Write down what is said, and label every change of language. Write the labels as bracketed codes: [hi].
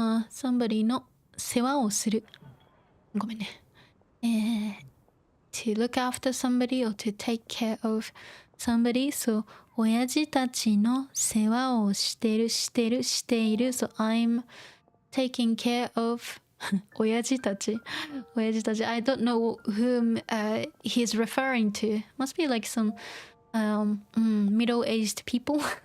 [en] somebody [ja] の世話をする。ごめんね。 [en] to look after somebody or to take care of somebody. [ja] So親父たちの世話をしている。 [en] So I'm taking care of 親父たち。 I don't know whom he's referring to. Must be like some middle-aged people.